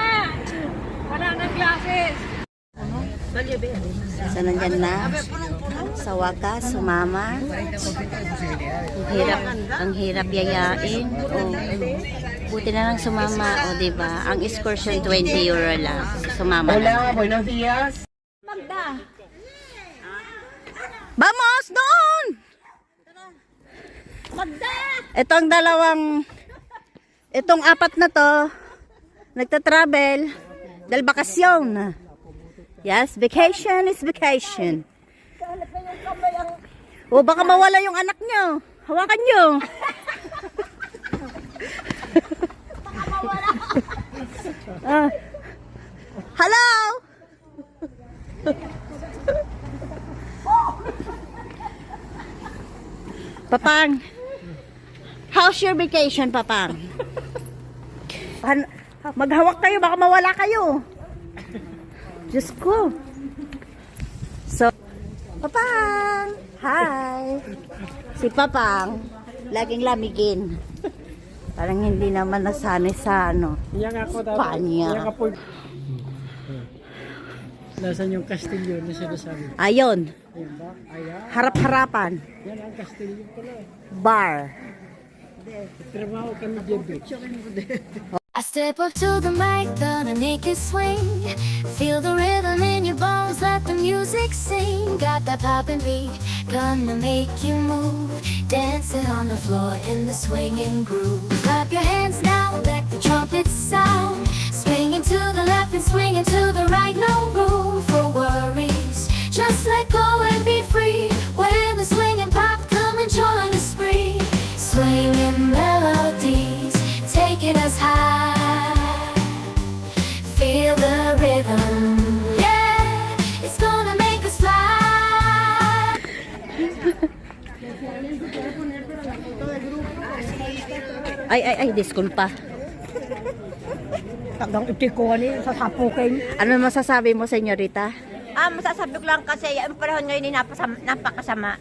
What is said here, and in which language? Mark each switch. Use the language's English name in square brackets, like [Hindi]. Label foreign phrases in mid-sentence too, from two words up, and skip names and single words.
[Filipino] Wala nang glasses. So, nandyan na. Sa wakas, sumama. Ang hirap yayain. Oh. Buti na lang sumama. O, diba? Ang excursion 20 euro lang. Sumama na. [Spanish] Buenos días. [Filipino] Magda. Vamos doon! Magda! Itong apat na to, nagta-travel dahil bakasyon. [English] Yes, vacation is vacation. [Filipino] O baka mawala yung anak nyo. Hawakan nyo. Hello? Papang, [English] how's your vacation, Papang? [Filipino] Maghawak kayo, baka mawala kayo. Diyos ko. So, Papang! Hi! Si Papang, laging lamigin. Parang hindi naman nasanay sa Spanya. Nasaan yung kastilyo na sinasabi? Ayun, Ayan ba? Ayan. harap-harapan. Yan ang kastilyo pala. Bar. Trabaho kami dyan. [English] I step up to the mic, gonna make it swing. Feel the rhythm in your bones, let the music sing. Got that poppin' beat, gonna make you move. Dancing on the floor in the swinging groove. Clap your hands now, let the trumpets sound. Swinging to the left and swinging to the right, no room for worries. Just let go and be free. When the swinging pop, come and join the spree. Swinging melodies, taking us high. Feel the rhythm, yeah, it's gonna make us fly. [Spanish] Ay, disculpa. [Filipino] Tagang itiko ni sa sapukin. Ano masasabi mo, senyorita? Masasabi ko lang kasi, ang panahon ngayon ay napakasama.